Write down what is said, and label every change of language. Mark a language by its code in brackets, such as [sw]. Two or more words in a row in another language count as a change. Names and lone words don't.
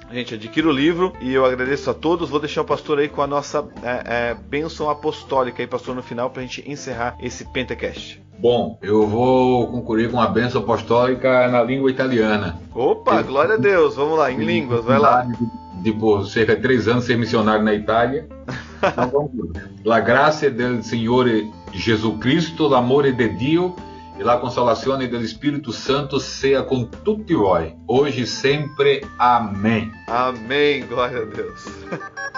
[pt] Gente, adquira o livro e eu agradeço a todos. Vou deixar o pastor aí com a nossa bênção apostólica aí, pastor, no final, para a gente encerrar esse Pentecast. Bom, eu vou concluir com a bênção apostólica na língua italiana. Opa, glória a Deus. Vamos lá, em línguas, vai lá. De por cerca de 3 anos ser missionário na Itália. Então vamos lá. [it] La gracia del Signore Gesù Cristo, l'amore de Dio e la consolazione dello Spirito Santo sia con tutti voi, [pt] hoje e sempre. Amém. Amém, glória a Deus.